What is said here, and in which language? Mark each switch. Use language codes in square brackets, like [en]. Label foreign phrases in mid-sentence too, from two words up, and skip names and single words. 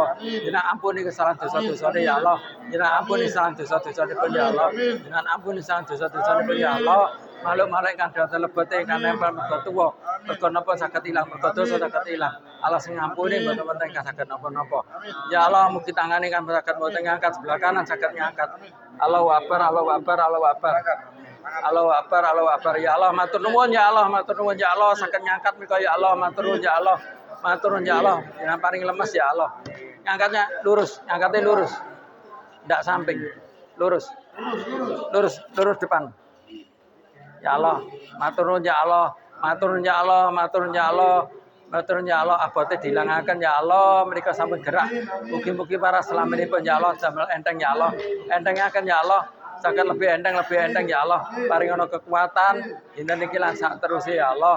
[jv] Jenengan ampuni kesalahan dosa-dosane ya Allah. Jenengan ampuni kesalahan dosa-dosane ya Allah. Jenengan ampuni kesalahan dosa-dosane ya Allah. Maluk-maluk ingkang dhateng lebete ingkang nempel mergo tuwa. Mergo napa saged ilang, mergo dosa saged ilang. Allah sing ngampuni mboten wonten ingkang saged napa-napa. Ya Allah mugi tangane ingkang saged mboten ngangkat sebelah kanan saged ngangkat. [ar] الله أكبر، الله أكبر، الله أكبر. الله أكبر، الله أكبر. [jv] Ya Allah matur nuwun ya Allah, matur nuwun ya Allah saged ngangkat menika ya Allah, matur nuwun ya Allah. [id] Matur ya Allah, jangan paling lemes ya Allah. Ngangkatnya lurus, ngangkatnya lurus. Tidak samping. Lurus. Lurus depan. [jv] Ya Allah, matur ya Allah, matur ya Allah, matur ya Allah. Matur ya Allah, abote dilangaken ya Allah, menika sampun gerak. Mugi-mugi para selaminipun ya Allah damel enteng ya Allah. Entengaken ya Allah. Saged lebih enteng ya Allah. Paringono kekuatan dinten iki lan sak teruse ya Allah.